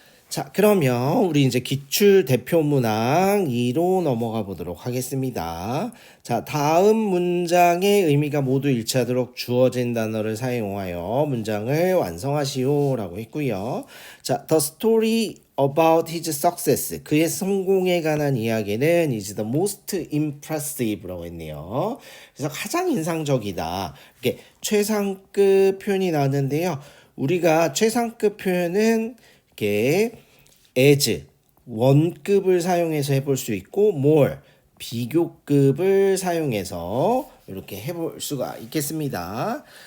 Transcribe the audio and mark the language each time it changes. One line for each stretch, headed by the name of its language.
Korean: 자, 그러면 우리 이제 기출 대표 문항 2로 넘어가 보도록 하겠습니다. 자, 다음 문장의 의미가 모두 일치하도록 주어진 단어를 사용하여 문장을 완성하시오 라고 했고요.
English: 자, the story about his success
Korean: 그의 성공에 관한 이야기는
English: is the most impressive라고 했네요.
Korean: 그래서 가장 인상적이다. 이렇게 최상급 표현이 나왔는데요. 우리가 최상급 표현은 이렇게 as 원급을 사용해서 해볼 수 있고 more 비교급을 사용해서 이렇게 해볼 수가 있겠습니다.